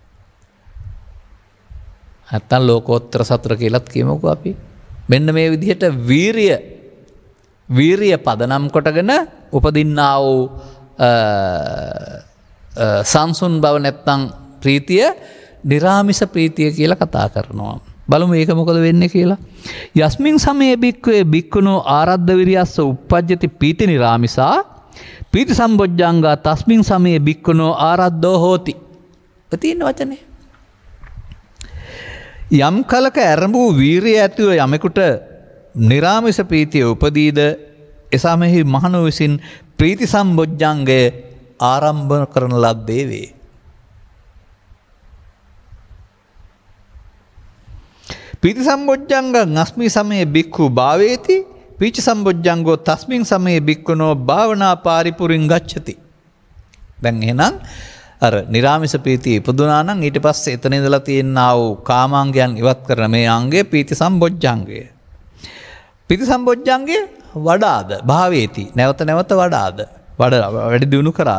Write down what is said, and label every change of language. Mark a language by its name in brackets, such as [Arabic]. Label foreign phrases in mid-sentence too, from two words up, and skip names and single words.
[Sinhala] නැත්තම් ලෝකෝත්තර සතර කියලාත් කියමුකෝ අපි. මෙන්න මේ විදිහට වීරිය පදනම් කොටගෙන උපදින්නා වූ සංසුන් බව නැත්තම් ප්‍රීතිය නිරාමිෂ ප්‍රීතිය කියලා කතා කරනවා. බලමු ඒක මොකද වෙන්නේ කියලා. [Pali] යස්මින් සමයේ බික්කවේ බික්කුණෝ ආරද්ධ විරියස්ස උප්පජ්ජති පීති නිරාමිසා පීති සම්බොජ්ජංගා තස්මින් සමයේ බික්කුණෝ ආරද්ධෝ හෝති. [Sinhala] තියෙන වචනේ. යම් කලක ඇරඹූ වීරිය ඇතිව යමෙකුට නිරාමිෂ ප්‍රීතිය උපදීද එසමෙහි මහණෝ විසින් ප්‍රීති සම්බොජ්ජංගය ආරම්භ කරන ලද්දේ වේ. [Pali] පීති සම්බොජ්ජංගං අස්මි සමයේ බික්ඛු භාවේති පීච සම්බොජ්ජංගෝ තස්මින් සමයේ බික්ඛුනෝ භාවනා පාරිපුරින් ගච්ඡති. [Sinhala] දැන් එහෙනම් අර නිරාමිෂ ප්‍රීතිය ඉපදුනා නම් ඊට පස්සේ එතන ඉඳලා තියෙනා වූ කාමාංගයන් ඉවත් කරන මේ අංගය පීති සම්බොජ්ජංගය. පීති සම්බොජ්ජංගය වඩාද භාවේති නැවත නැවත වඩාද වැඩි දියුණු කරාද.